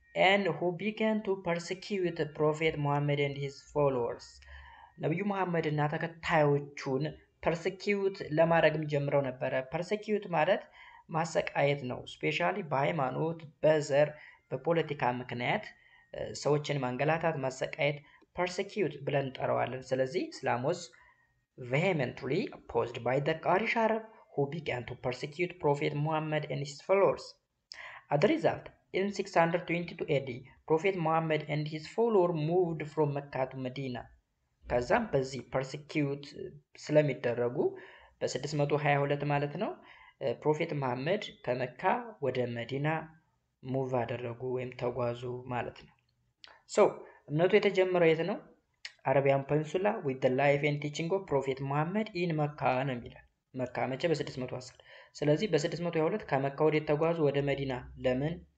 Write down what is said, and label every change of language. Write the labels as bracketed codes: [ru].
[en] and who began to persecute the prophet Muhammad and his followers [am] ነብዩ መሐመድ እና ተከታዮቹን persecute ለማድረግም ጀምረው ነበር persecute ማለት ማሰቃየት ነው ስፔሻሊ በሃይማኖት በዘር በፖለቲካ ምክንያት ሰዎችን ማንገላታት ማሰቃየት persecute ብለን ጠራዋለን [en] ስለዚህ እስላም was vehemently opposed by the Quraysh Arab who began to persecute Prophet Muhammad and his followers. As a result, in 622 AD, Prophet Muhammad and his followers moved from Mecca to Medina. [am] ከዛም በዚህ persecute ስለሚደረጉ በ622 ማለት ነው ፕሮፌት መሐመድ ከመካ ወደ መዲና ሙቭ አደረጉ ወይም ተጓዙ ማለት ነው so እምነቱ የተጀመረው የት ነው [en] Arabian Peninsula with the life and teaching of Prophet Muhammad in Mecca [am] ነው የሚለው መካ መቼ በ610 ስለዚህ በ622 ከመካ ወደ ተጓዙ ወደ መዲና ለምን